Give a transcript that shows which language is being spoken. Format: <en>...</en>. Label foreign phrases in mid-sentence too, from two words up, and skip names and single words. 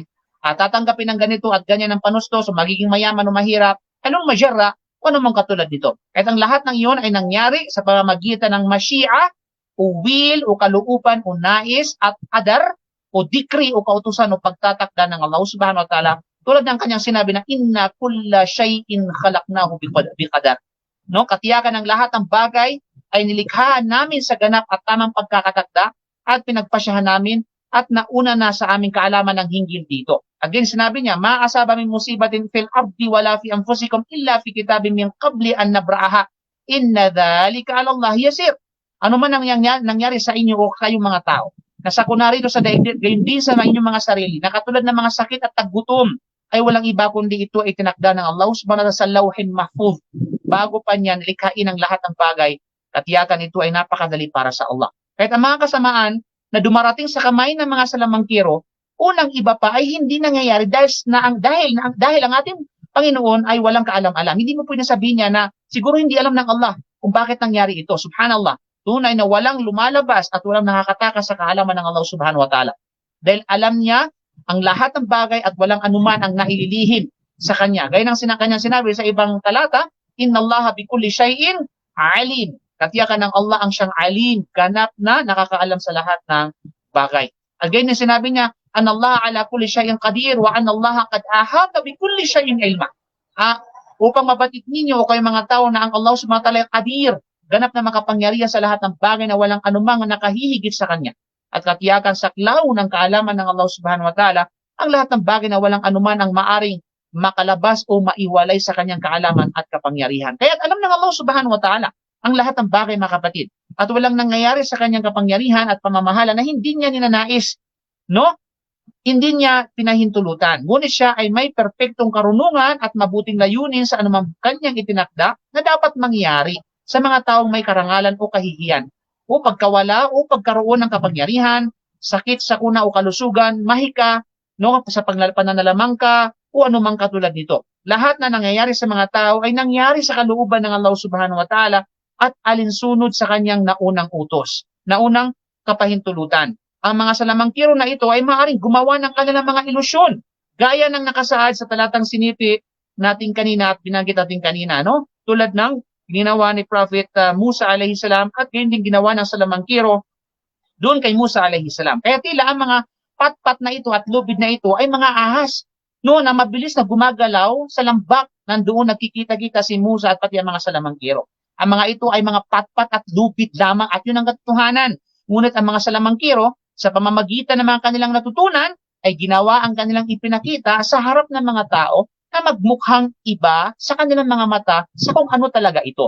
<tl>At tatanggapin ng ganito at ganyan ng panustos o magiging mayaman o mahirap, anong masyara o anumang katulad dito. At ang lahat ng iyon ay nangyari sa pamamagitan ng masyi'a o will o kalooban o nais at qadar o decree o kautusan o pagtatakda ng Allah</tl> <ar>سبحانه وتعالى,</ar> <tl>tulad ng kanyang sinabi na</tl> <ar>إنا كل شيء خلقناه بقدر.</ar> <tl>No, katiyakan ng lahat ng bagay ay nilikha namin sa ganap at tamang pagkakatakda at pinagpasyahan namin at nauna na sa aming kaalaman ng hinggil dito. Again, sinabi niya,</tl> <ar>ما أصاب من مصيبة في الأرض ولا في أنفسكم إلا في كتاب من قبل أن نبرأها إن ذلك على الله يسير.</ar> <tl>Ano man ang nangyari sa inyo o kayong mga tao, nasako na rito sa daigdig, gayon din sa inyong mga sarili, na katulad ng mga sakit at taggutom, ay walang iba kundi ito ay tinakda ng Allah</tl> <ar>سبحانه وتعالى</ar> <tl>sa</tl> <ar>لوح محفوظ.</ar> <tl>Bago pa niyan, likhain ang lahat ng bagay, katiyakan ito ay napakadali para sa Allah. Kahit ang mga kasamaan na dumarating sa kamay ng mga salamangkiro, unang iba pa ay hindi nangyayari dahil ang ating Panginoon ay walang kaalam-alam. Hindi mo pwedeng sabihin niya na siguro hindi alam ng Allah kung bakit nangyari ito. Subhanallah. Tunay na walang lumalabas at walang nakakatakas sa kaalaman ng Allah</tl> <ar>سبحانه وتعالى.</ar> <tl>Dahil alam niya ang lahat ng bagay at walang anuman ang naililihim sa kanya. Gaya ng kanyang sinabi sa ibang talata,</tl> <ar>إن الله بكل شيء عليم.</ar> <tl>Katiyakan ng Allah ang siyang alim, ganap na nakakaalam sa lahat ng bagay. At gaya ng sinabi niya,</tl> <ar>أن الله على كل شيء قدير وأن الله قد أحاط بكل شيء علما.</ar> <tl>Upang mabatid ninyo o kayong mga tao na ang Allah</tl> <ar>سبحانه وتعالى</ar> <tl>ay qadir, ganap na makapangyarihan sa lahat ng bagay na walang anumang nakahihigit sa kanya. At katiyakan sa klaw ng kaalaman ng Allah</tl> <ar>سبحانه وتعالى,</ar> <tl>ang lahat ng bagay na walang anuman ang maaring makalabas o maiwalay sa kanyang kaalaman at kapangyarihan. Kaya alam ng Allah</tl> <ar>سبحانه وتعالى</ar> <tl>ang lahat ng bagay, mga kapatid. At walang nangyayari sa kanyang kapangyarihan at pamamahala na hindi niya ninanais, no? Hindi niya pinahintulutan. Ngunit siya ay may perpektong karunungan at mabuting layunin sa anumang kanyang itinakda na dapat mangyari sa mga taong may karangalan o kahihiyan, o pagkawala o pagkaroon ng kapangyarihan, sakit sa kuna o kalusugan, mahika, no, sa pananalamangka o anumang katulad nito. Lahat na nangyayari sa mga tao ay nangyari sa kalooban ng Allah</tl> <ar>سبحانه وتعالى</ar> <tl>at alinsunod sa kanyang naunang utos, naunang kapahintulutan. Ang mga salamangkiro na ito ay maaaring gumawa ng kanilang mga ilusyon, gaya ng nakasaad sa talatang sinipi natin kanina at binanggit natin kanina, no? Tulad ng ginawa ni Prophet Musa</tl> <ar>عليه السلام</ar> <tl>at gayon din ginawa ng salamangkiro doon kay Musa</tl> <ar>عليه السلام.</ar> <tl>Kaya tila ang mga patpat na ito at lubid na ito ay mga ahas, no, na mabilis na gumagalaw sa lambak. Nandoon nagkikita-kita si Musa at pati ang mga salamangkiro. Ang mga ito ay mga patpat at lubid lamang at yun ang katotohanan. Ngunit ang mga salamangkiro, sa pamamagitan ng mga kanilang natutunan, ay ginawa ang kanilang ipinakita sa harap ng mga tao na magmukhang iba sa kanilang mga mata sa kung ano talaga ito.</tl>